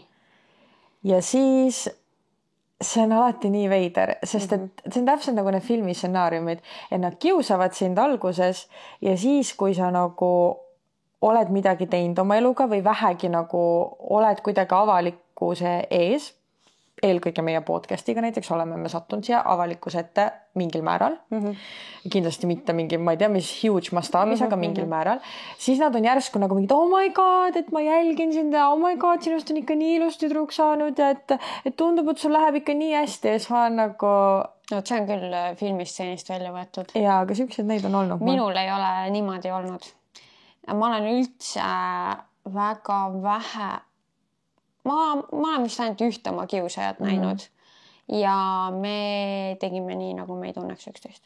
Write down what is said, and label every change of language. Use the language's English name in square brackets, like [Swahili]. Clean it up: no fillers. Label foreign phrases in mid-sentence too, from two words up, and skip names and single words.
[Estonian] Ja siis see on alati nii veider, sest et see on täpselt nagu need filmi stsenaariumid, et nad kiusavad sind alguses ja siis, kui sa nagu oled midagi teinud oma eluga või vähegi nagu oled kuidagi avalikkuse ees, eelkõige meie podcastiga näiteks oleme me sattunud siia avalikkuse ette mingil määral. Kindlasti mitte mingi, ma ei tea, mis huge mastaabis, aga mingil määral. Siis nad on järsku nagu mingid, [English] oh my god, [Estonian] et ma jälgin sind ja [English] oh my god, [Estonian] sinust on ikka nii ilus tüdruk saanud ja et tundub, et sul läheb ikka nii hästi ja siis ma olen nagu... No, see on küll filmisteenist välja võetud. Jaa, aga siuksed neid on olnud. Minul ei ole niimoodi olnud. Ma olen üldse väga vähe... Ma olen vist ainult ühte oma kiusajat näinud ja me tegime nii, nagu me ei tunneks üksteist.